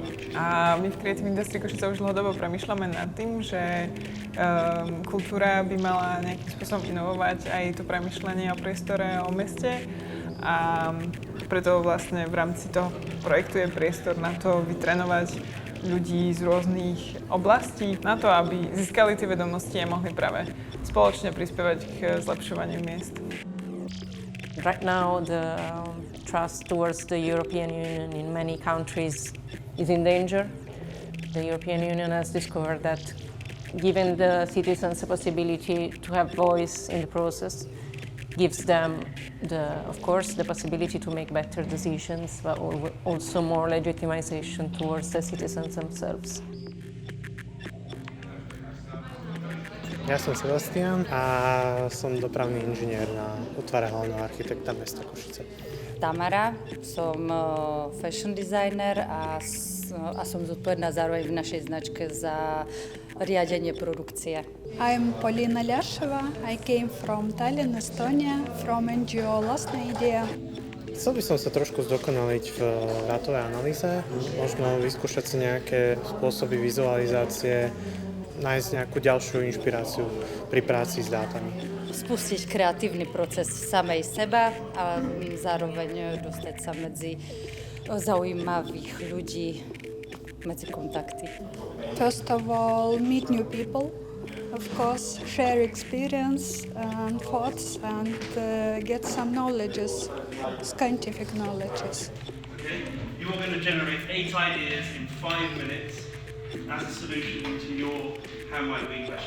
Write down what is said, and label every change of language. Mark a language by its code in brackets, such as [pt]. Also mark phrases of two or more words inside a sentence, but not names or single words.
[sk] A my v Creative Industry Košice už dlhodobo premýšľame nad tým, že kultúra by mala nejakým spôsobom inovovať aj to premýšľanie o priestore, o meste. A preto vlastne v rámci toho projektu je priestor na to vytrénovať ľudí z rôznych oblastí na to, aby získali tie vedomosti a mohli práve spoločne prispievať k zlepšovaniu miest. [en] Right now the trust towards the European Union in many countries is in danger. The European Union has discovered that giving the citizens a possibility to have voice in the process gives them, of course, the possibility to make better decisions, but also more legitimization towards the citizens themselves. [sk] Ja som Sebastian a som dopravný inžinier na útvare hlavného architekta mesta Košice. Tamara, som [en] fashion designer [sk] a som zodpovedná zároveň v našej značke za riadenie produkcie. [en] I'm Polina Ляшева. I came from Tallinn, Estonia, from NGO Lastna Idea. [sk] Chcel by som sa trošku zdokonaliť v dátovej analýze, možno vyskúšať si nejaké spôsoby vizualizácie, nájsť nejakú ďalšiu inšpiráciu pri práci s dátami. Spustiť kreatívny proces samej seba a zároveň dostať sa medzi zaujímavých ľudí, medzi kontakty. [en] First of all, meet new people. Of course, share experience and thoughts and get some knowledges, scientific knowledges. Okay, you're going to generate 8 ideas in 5 minutes as a solution to your how might we question.